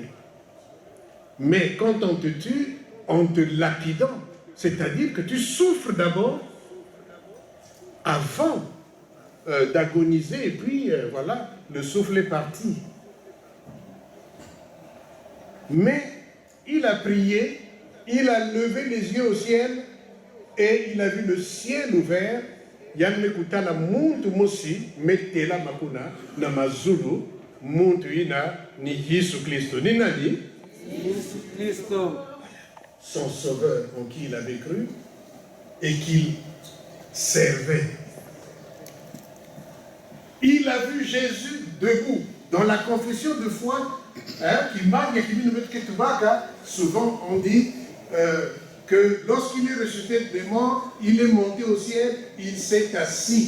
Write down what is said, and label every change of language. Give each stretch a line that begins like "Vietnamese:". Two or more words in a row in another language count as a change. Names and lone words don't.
French: Mais quand on te tue, en te lapidant, c'est-à-dire que tu souffres d'abord avant d'agoniser, et puis voilà, le souffle est parti. Mais il a prié, il a levé les yeux au ciel, et il a vu le ciel ouvert.
Kongo: Yann mekuta na muntu mosi metela makuna na mazulu muntu ina ni Yesu Kristo. Ni nani? Yesu Kristo.
French: Son sauveur en qui il avait cru et qu'il servait. Il a vu Jésus debout dans la confession de foi souvent on dit que lorsqu'il est ressuscité des morts, il est monté au ciel, il s'est assis.